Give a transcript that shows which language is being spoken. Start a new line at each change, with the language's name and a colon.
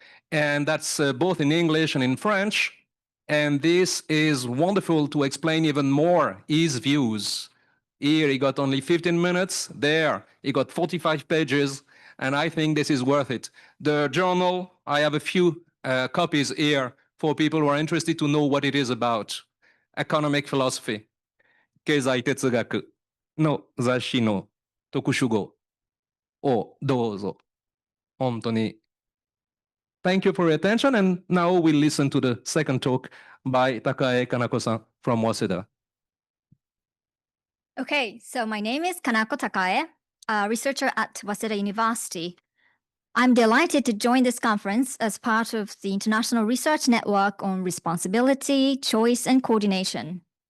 English: And that's both in English and in French. And this is wonderful to explain even more his views. Here he got only 15 minutes. There he got 45 pages. And I think this is worth it. The journal, I have a few copies here for people who are interested to know what it is about. Economic philosophy.
Japanese: 経済哲学の雑誌の特集号をどうぞ。本当に。
English: Thank you for your attention. And now we'll listen to the second talk by高江可奈子さん from Waseda. Okay, so my name is Kanako Takae, a researcher at Waseda University. I'm delighted to join this conference as part of the International Research Network on Responsibility, Choice, and Coordination.